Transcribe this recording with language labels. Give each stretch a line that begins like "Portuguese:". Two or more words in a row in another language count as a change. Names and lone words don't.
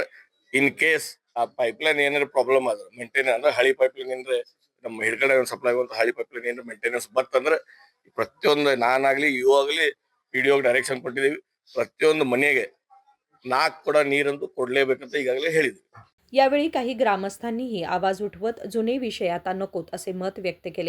English: in case
Kannada: ಆ ಪೈಪ್ಲೈನ್ ಏನಾರ ಪ್ರಾಬ್ಲಮ್ ಆದ್ರೆ ಮೇಂಟೈನ್ ಅಂದ್ರೆ ಹಳಿ ಪೈಪ್ಲೈನ್ ಏನ್ರೆ ನಮ್ಮ ಹಿಡ್ಕಡೆ ಸಪ್ಲೈ ಆಗುವಂತ ಹಳಿ ಪೈಪ್ಲೈನ್ ಏನಾರ ಮೇಂಟೆನೆನ್ಸ್ ಬರ್ತಂದ್ರೆ ಪ್ರತಿಯೊಂದು ನಾನಾಗ್ಲಿ ಇವು ಆಗ್ಲಿ PDO ಡೈರೆಕ್ಷನ್ ಕೊಟ್ಟಿದೀವಿ. ಪ್ರತಿಯೊಂದು ಮನೆಗೆ 4 ಕೊಡ ನೀರಂತೂ ಕೊಡ್ಲೇಬೇಕಂತ ಈಗಾಗಲೇ ಹೇಳಿದ್ವಿ.
Marathi: यावेळी काही ग्रामस्थांनीही आवाज उठवत जुने विषय आता नकोत असे मत व्यक्त केले.